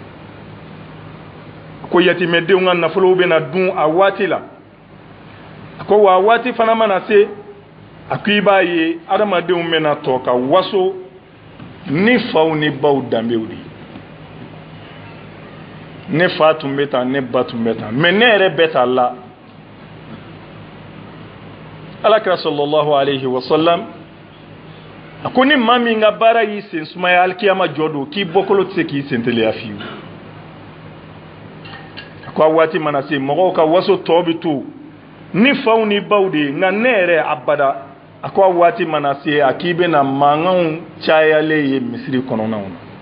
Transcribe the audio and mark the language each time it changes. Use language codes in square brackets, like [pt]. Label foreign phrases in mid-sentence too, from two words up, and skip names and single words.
[bm] ko yatimɛdenw ka nafolow bɛna dun a waati la a ko wa a waati fana mana se a ko i b'a ye adamadenw bɛna tɔ ka waso ni faw ni baw danbew de ne fa tun bɛ tan ne ba tun bɛ tan mais ne yɛrɛ bɛ tan la alakira [ar] sallallahu alayhi wa sallam [bm] a ko ni maa min ka baara y'i sen sumaya alikiyama jɔ don k'i bɔkolo tɛ se k'i sen teliya fiyewu a ko a waati mana se mɔgɔw ka waso tɔ bɛ to ni faw ni baw de ye nka ne yɛrɛ abada a ko a waati mana se a k'i bɛna mankanw cayalen ye misiri kɔnɔnaw na